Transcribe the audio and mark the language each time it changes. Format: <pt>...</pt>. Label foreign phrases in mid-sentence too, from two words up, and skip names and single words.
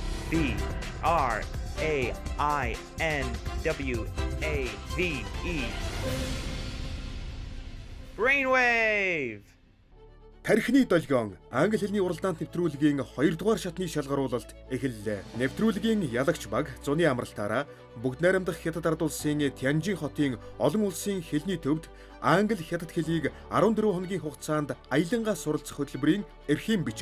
<en>B-R-A-I-N-W-A-V-E. Brainwave!</en> <mn>Тархины долгион англи хэлний уралдаант нэвтрүүлгийн 2 дугаар шатны шалгаруулалт эхэллээ. Нэвтрүүлгийн ялагч баг зуны амралтаараа бүгд найрамдах хятад ард улсын Тянжин хотын олон улсын хэлний төвд англи хятад хэлийг 14 хоногийн хугацаанд аялангаа суралцах хөтөлбөрийн эрхийн бичиг.</mn>